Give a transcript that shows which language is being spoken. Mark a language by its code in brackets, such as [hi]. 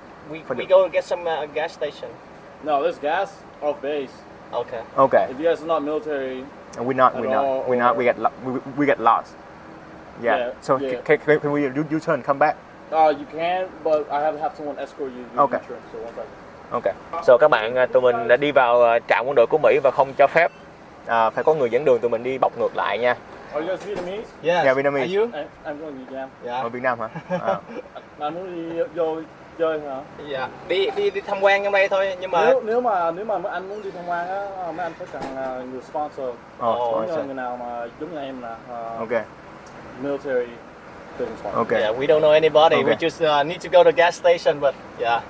[en] We go and get some gas station. No, there's gas off base. Okay. If you guys are not military. We're not. We get lost. Yeah. Can we U-turn, come back? You can, but I have to have someone escort you. Okay. U-turn, so one second. [vi] Okay. So các bạn, tụi mình đã đi vào trạm quân đội của Mỹ và không cho phép phải có người dẫn đường, tụi mình đi bọc ngược lại nha. [en] Are you guys Vietnamese? Yes. Yeah, Vietnamese. Are you? I'm from Vietnam. Yeah. [vi] Ở Việt Nam hả? Anh muốn đi vô chơi hả? [en] Yeah. [vi] Đi tham quan trong đây thôi, nhưng mà nếu mà anh muốn đi tham quan á, mấy anh phải cần người sponsor. [en] Sponsor. [vi] Người nào mà giống như em là. [en] Okay. Military. Okay. Yeah, we don't know anybody. Okay. We just need to go to a gas station, but yeah.